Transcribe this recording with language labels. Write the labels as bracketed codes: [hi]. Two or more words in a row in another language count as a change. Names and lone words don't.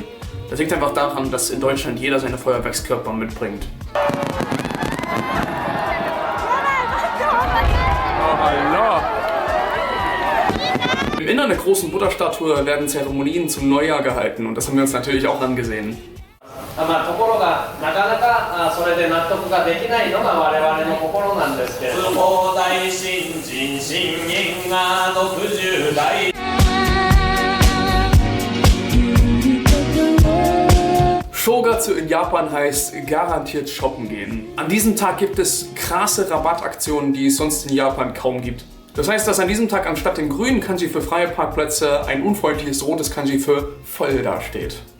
[de] Das liegt einfach daran, dass in Deutschland jeder seine Feuerwerkskörper mitbringt. Oh, hallo. Im Innern der großen Buddha-Statue werden Zeremonien zum Neujahr gehalten und das haben wir uns natürlich auch angesehen. [ja] ところがなかなかそれで納得ができないのが我々の心なんですけれども。大新人信玄が60代。 [de] Shogatsu in Japan heißt garantiert shoppen gehen. An diesem Tag gibt es krasse Rabattaktionen, die es sonst in Japan kaum gibt. Das heißt, dass an diesem Tag anstatt dem grünen Kanji für freie Parkplätze ein unfreundliches rotes Kanji für voll dasteht.